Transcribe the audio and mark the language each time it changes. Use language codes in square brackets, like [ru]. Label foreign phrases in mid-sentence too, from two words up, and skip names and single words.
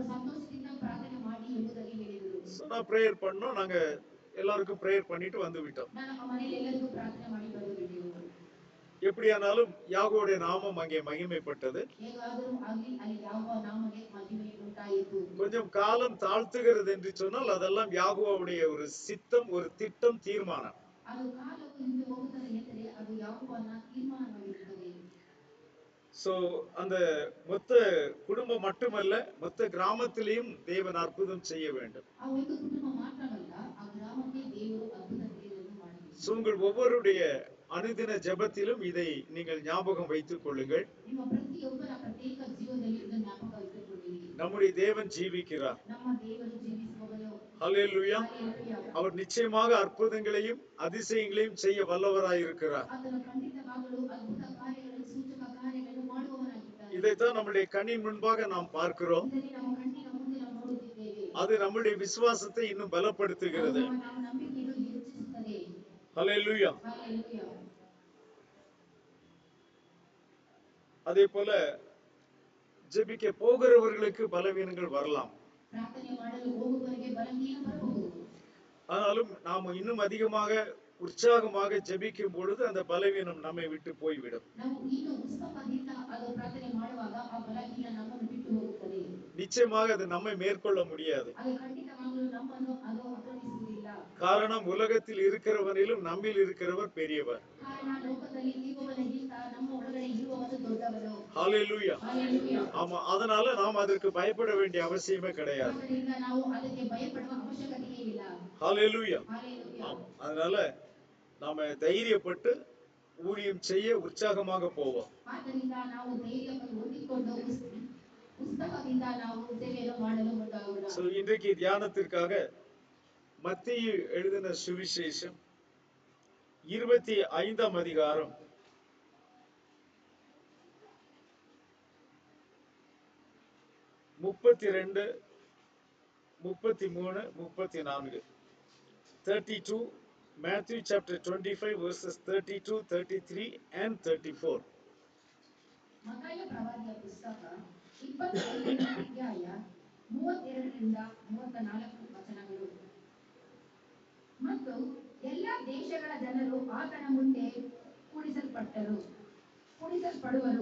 [ta] நான் பிரேயர் பண்ணோம், நாங்க எல்லாருக்கும் பிரேயர் பண்ணிட்டு வந்து விட்டோம். எப்படியானாலும் யாகோவுடைய நாமம் அங்கே மகிமைப்பட்டது. கொஞ்சம் காலம் தாழ்த்துகிறது என்று சொன்னால் அதெல்லாம் யாகோவாவுடைய ஒரு சித்தம், ஒரு திட்டம், தீர்மானம். [kn] ಅದು ಕಾಲವು ಹಿಂದೆ ಹೋಗುತ್ತದೆ ಎಂದರೆ ಅದು ಯಾಕೋಬನ ತೀರ್ಮಾನವಾಗಿರುತ್ತದೆ. [ta] சோ அந்த மொத்த குடும்பம் மட்டுமல்ல, மொத்த கிராமத்திலேயும் தேவன் அற்புதம் செய்ய வேண்டும். [kn] ಆ ಒಂದು ಕುಟುಂಬ ಮಾತ್ರವಲ್ಲ, ಆ ಗ್ರಾಮಕ್ಕೆ ದೇವರು ಅದ್ಭುತ ಕ್ರಿಯೆಗಳನ್ನು ಮಾಡಬೇಕು. [ta] சோ உங்கள் ஒவ்வொருடைய அனுதின ஜெபத்திலும் இதை நீங்கள் ஞாபகம் வைத்துக் கொள்ளுங்கள். [kn] ನಿಮ್ಮ ಪ್ರತಿಯೊಬ್ಬರ ಪ್ರತ್ಯೇಕ ಜೀವನದಲ್ಲಿ ಇದನ್ನು ಜ್ಞಾಪಕ ಇಟ್ಟುಕೊಳ್ಳಿರಿ. [ta] நம்முடைய தேவன் ஜீவிக்கிறார். [kn] ನಮ್ಮ ದೇವರು ಜೀವಿಸುವವರು. [ta] ஹல்லேலூயா. ஹல்லேலூயா. அவர் நிச்சயமாக அற்புதங்களையும் அதிசயங்களையும் செய்ய வல்லவராய் இருக்கிறார். [kn] ಆತನು ಖಂಡಿತವಾಗಲೂ ಅದ್ಭುತ ಕಾರ್ಯಗಳನ್ನು, ಸೂಚಕ ಕಾರ್ಯಗಳನ್ನು ಮಾಡುವವನಾಗಿದ್ದಾನೆ. [ta] இதைத்தான் நம்முடைய கண்ணின் முன்பாக நாம் பார்க்கிறோம். [kn] ಇದನ್ನು ನಮ್ಮ ಕಣ್ಣಿನ ಮುಂದೆ ನಾವು ನೋಡುತ್ತಿದ್ದೇವೆ. [ta] அது நம்முடைய விசுவாசத்தை இன்னும் பலப்படுத்துகிறது. [kn] ಅದು ನಮ್ಮ ನಂಬಿಕೆಯನ್ನು ಹೆಚ್ಚಿಸುತ್ತದೆ. [ta] ஹல்லேலூயா. ஹல்லேலூயா. அதே போல ஜெபிக்க போகிறவர்களுக்கு பலவீனங்கள் வரலாம். [kn] ಪ್ರಾರ್ಥನೆ ಮಾಡಲು ಹೋಗುವವರಿಗೆ ಬಲಹೀನ ಬರಬಹುದು. [ta] ஆனாலும் நாம் இன்னும் அதிகமாக உற்சாகமாக ஜெபிக்கும் பொழுது அந்த பலவீனம் நம்மை விட்டு போய்விடும். [kn] ನಾವು ಇನ್ನೂ ಉತ್ಸಾಹದಿಂದ ಅದು ಪ್ರಾರ್ಥನೆ ಮಾಡುವಾಗ ಆ ಬಲಹೀನ ನಮ್ಮನ್ನು ಬಿಟ್ಟು ಹೋಗುತ್ತದೆ. [ta] நிச்சயமாக அது நம்மை மேற்கொள்ள முடியாது. [kn] ಅದು ಖಂಡಿತವಾಗಲೂ ನಮ್ಮನ್ನು ಅದು ಆಕ್ರಮಿಸುವುದಿಲ್ಲ. [ta] காரணம் உலகத்தில் இருக்கிறவனிலும் நம்மில் இருக்கிறவர் பெரியவர். [kn] ಕಾರಣ ಲೋಕದಲ್ಲಿ ಇರುವವನಿಗಿಂತ ನಮ್ಮ ಒಳಗಡೆ ಇರುವವನು ದೊಡ್ಡವನು. [ta] ஹல்லேலூயா. ஹல்லேலೂಯಾ. ஆமா, அதனால நாம் அதற்கு பயப்பட வேண்டிய அவசியமே கிடையாது. [kn] ಆದ್ದರಿಂದ ನಾವು ಅದಕ್ಕೆ ಭಯಪಡುವ ಅವಶ್ಯಕತೆಯೇ ಇಲ್ಲ. [ta] ஹல்லேலூயா. ஹல்லேலூயா. ஆமா, அதனால நாம தைரியப்பட்டு ஊழியம் செய்ய உற்சாகமாக போவோம். [kn] ಆದ್ದರಿಂದ ನಾವು ಧೈರ್ಯವನ್ನು ಹೊಂದಿಕೊಂಡು ಉತ್ಸಾಹದಿಂದ ನಾವು ಸೇವೆಯನ್ನು ಮಾಡಲು ಮುಂದಾಗೋಣ. [ta] சோ இன்றைக்கு தியானத்திற்காக மத்தேயு எழுதின சுவிசேஷம் 25ஆம் அதிகாரம் 32, 33, 34. 32, [en] Matthew chapter 25 verses 32, 33 and 34. [kn] ಮತ್ತಾಯ ಪ್ರವಾದಿಯ ಪುಸ್ತಕ 25ನೇ ಅಧ್ಯಾಯ 32ರಿಂದ 34 ವಚನಗಳು. ಮತ್ತು ಎಲ್ಲ ದೇಶಗಳ ಜನರು ಆತನ ಮುಂದೆ ಕೂಡಿಸಲ್ಪಡುವರು.